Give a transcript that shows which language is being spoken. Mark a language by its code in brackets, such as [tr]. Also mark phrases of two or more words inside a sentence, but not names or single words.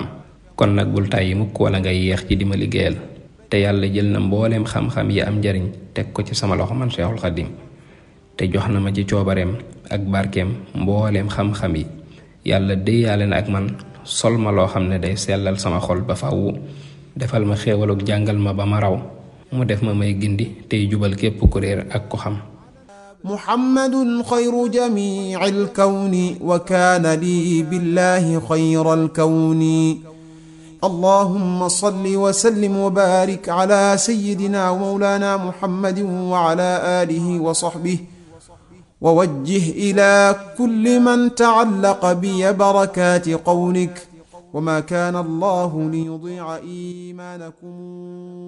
[wo] kon nag bul tàyyi mukk wala ngay yeex ci di ma liggéeyal te yàlla jël na mbooleem xam-xam yi am njariñ teg ko ci sama loxo man Seexul Xadim te jox na ma ci coobareem ak barkeem mbooleem xam-xam yi. yàlla déeyaale na ak man sol ma loo xam ne day sellal sama xol ba fàwwu defal ma xéewalug jàngal ma ba ma raw mu def ma may gindi tey jubal képp ku réer ak ko xam. [ar] محمد خير جميع الكون وكان لي بالله خير الكون. اللهم صل وسلم وبارك على سيدنا ومولانا محمد وعلى آله وصحبه ووجه إلى كل من تعلق بي بركات قولك وما كان الله ليضيع إيمانكم.